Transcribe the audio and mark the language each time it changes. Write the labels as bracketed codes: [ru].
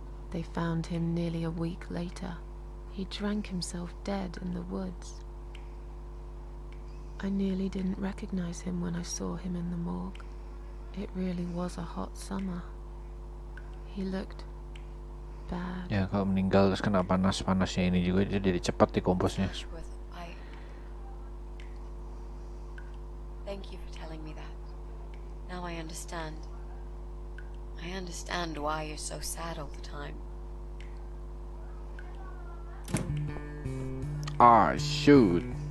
[en] They found him nearly a week later. He drank himself dead in the woods. I nearly didn't recognize him when I saw him in the morgue. It really was a hot summer. He looked bad. [id] Ya kalau meninggal terus kena panas-panasnya ini juga dia jadi cepat dikomposnya. [en] Ashworth, thank you for telling me that. Now I understand. I understand why you're so sad all the time. Ah, shoot.